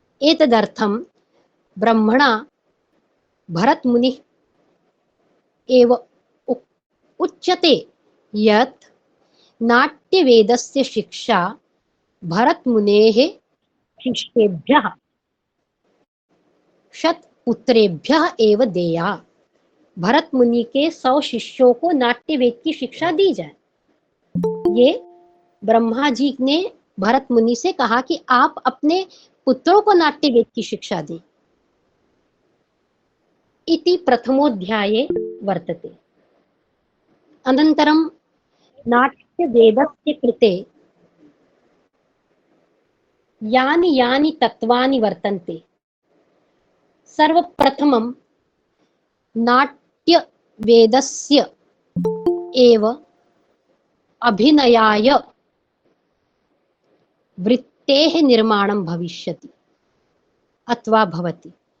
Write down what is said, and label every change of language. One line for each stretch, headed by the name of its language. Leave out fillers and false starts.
Sanskrit: एतदर्थं ब्रह्मणा भरतमुनिः एव उच्यते यत् नाट्यवेदस्य शिक्षा भरतमुनेः शिष्येभ्यः शतपुत्रेभ्यः एव देया।
Hindi: भरतमुनि के 100 शिष्यों को नाट्यवेद की शिक्षा दी जाए। ये ब्रह्मा जी ने भरतमुनि से कहा कि आप अपने पुत्रों को नाट्यवेद की शिक्षा दें।
Sanskrit: इति प्रथमोऽध्याये वर्तते। अनन्तरं नाट्यवेदस्य कृते यानि यानि तत्त्वानि वर्तन्ते। सर्वप्रथमं नाट्यवेदस्य एव अभिनयाय वृत्तेः निर्माणं भविष्यति अथवा भवति।